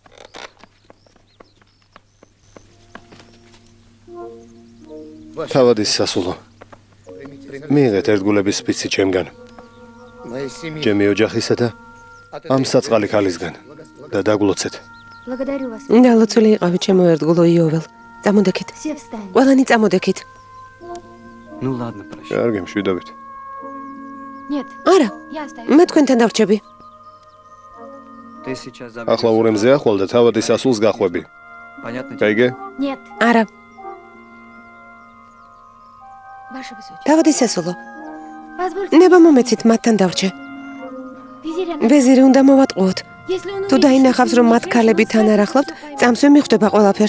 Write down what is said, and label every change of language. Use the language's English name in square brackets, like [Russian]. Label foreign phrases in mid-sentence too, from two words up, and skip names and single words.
[Georgian] თავადის სასულო. მიიღეთ ერთგულების სპიცი ჩემგან. ჩემი ოჯახისა და ამ საწყალი ქალისგან და დაგლოცეთ. დალოცული იყავი ჩემო ერთგულო იოվել. წამოდექით. ყველანი წამოდექით. [Russian] Ну ладно, прощай. [Georgian] კარგი, მშვიდობით. არა, მე თქვენთან დავრჩები. [Russian] Ты сейчас [Georgian] ახლა ურემზე ახვალ და თავადის სასულს გახვები. [Russian] Понятно? [Georgian] გაიგე? არა. თავადის სასულო. ნება მომეცით მათთან დავრჩე. ვეზირი უნდა მოვატყუოთ. თუ დაინახავს რომ მათ ქალები თან არ ახლავთ, წამსვე მიხვდება ყველაფერს.